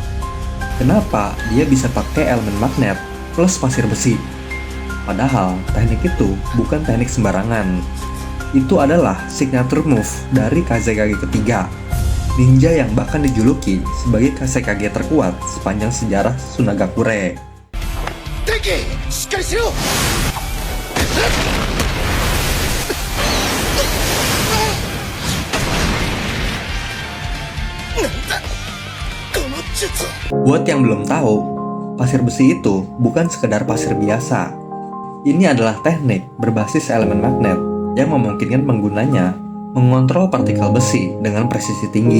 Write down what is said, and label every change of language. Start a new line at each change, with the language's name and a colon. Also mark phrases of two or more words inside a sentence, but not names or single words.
Indonesian: Kenapa dia bisa pakai elemen magnet plus pasir besi? Padahal teknik itu bukan teknik sembarangan. Itu adalah
English: signature move
Indonesian: dari Kazekage ketiga, ninja yang bahkan dijuluki sebagai Kazekage terkuat sepanjang sejarah Tsunagakure.
Japanese: テンキ、しっかりしろ!
Indonesian: Buat yang belum tahu, pasir besi itu bukan sekedar pasir biasa. Ini adalah teknik berbasis elemen magnet yang memungkinkan penggunanya mengontrol partikel besi dengan presisi tinggi.